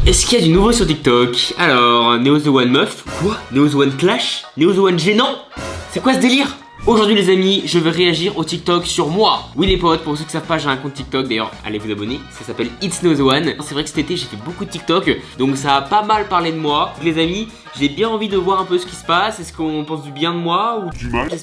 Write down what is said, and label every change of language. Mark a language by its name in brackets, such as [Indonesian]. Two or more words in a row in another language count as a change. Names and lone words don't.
[French] Est-ce qu'il y a du nouveau sur TikTok? Alors, Neo the One meuf. Quoi? Neo the One clash? Neo the One gênant? C'est quoi ce délire? Aujourd'hui les amis, je vais réagir au TikTok sur moi. Oui les potes, pour ceux qui savent pas, j'ai un compte TikTok, d'ailleurs allez vous abonner, ça s'appelle It's Neo the One. C'est vrai que cet été j'ai fait beaucoup de TikTok, donc ça a pas mal parlé de moi. Donc, les amis, j'ai bien envie de voir un peu ce qui se passe. Est-ce qu'on pense du bien de moi ou du mal?